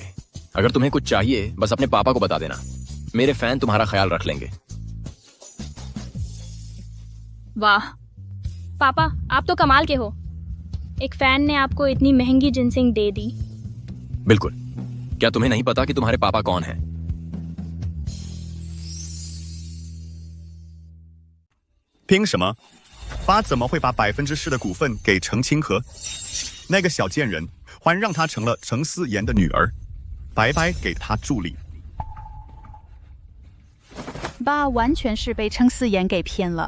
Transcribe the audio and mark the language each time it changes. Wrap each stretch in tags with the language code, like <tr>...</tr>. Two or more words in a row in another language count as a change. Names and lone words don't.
<hi>अगर तुम्हें कुछ चाहिए बस अपने पापा को बता देना, मेरे फैन तुम्हारा ख्याल रख लेंगे। वाह पापा, आप तो कमाल के हो। एक फैन ने आपको इतनी महंगी जिनसिंग दे दी। बिल्कुल। क्या तुम्हें नहीं पता कि तुम्हारे पापा कौन हैं?</hi> <zh>凭什么？爸怎么会把10%的股份给程清河？那个小贱人，还让她成了程思妍的女儿，白白给她助力。爸完全是被程思妍给骗了。</zh>